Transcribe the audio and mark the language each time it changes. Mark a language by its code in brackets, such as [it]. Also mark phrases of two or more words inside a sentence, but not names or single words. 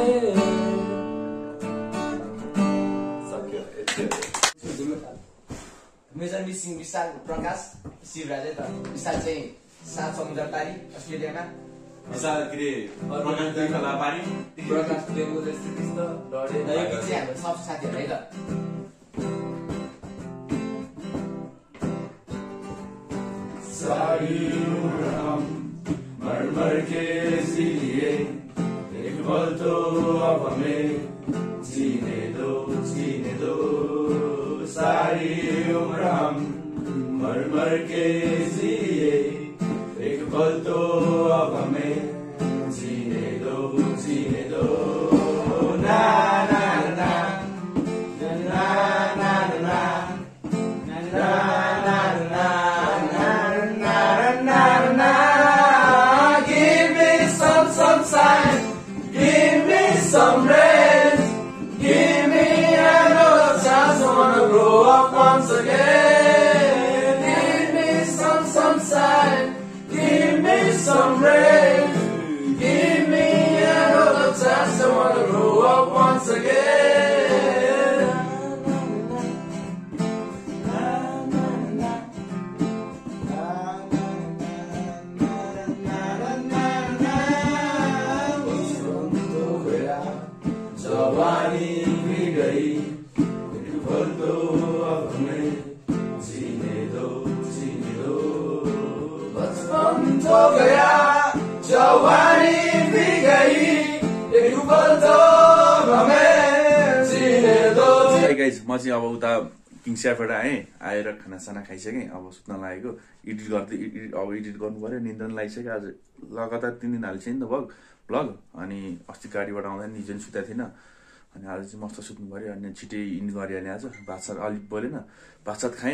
[ne] मेजर मिसिङ विशाल प्रकाश शिवराज है त विशाल चाहिँ 7 समुद्र पारी अस्ट्रेलियामा विशाल के प्रकाश बेङ्गोल स्थित डढे यो गीत चाहिँ हाम्रो सब साथीहरू है त [hi] मरमर के इसीलिए एक पल तो अब हमें जीने दो मर मर के जिए एक पल तो अब हमें जीने दो ना ना ना ना ना ना [en] give me some sign, give me some rain, give me another chance, I wanna grow up once again. Give me some sign, give me some rain, give me another chance, I wanna grow up once again. [hi] जवानी भी गई एक पल तो अब हमें जीने दो बचपन तो गया जवानी भी गई एक पल तो अब हमें जीने दो। [ne] गाइज म चाहिँ अब उता किङस्याफबाट आएँ, आएर खानासाना खाइसकेँ, अब सुत्न लागेको। एडिट गर्दै अब एडिट गर्नु पर्यो, निन्द्रा पनि लागिसक्यो। आज लगातार 3 दिन हालिसकेँ नि त भ्लग। अनि अस्ति गाडीबाट आउँदा नि निजन सुतेको थिएन, अनि आज चाहिँ मस्त सुत्नु पर्यो। अनि छिटै इन्ड गरिहालेँ आज। भातसात अलिक बोलेन, भातसात खाएँ।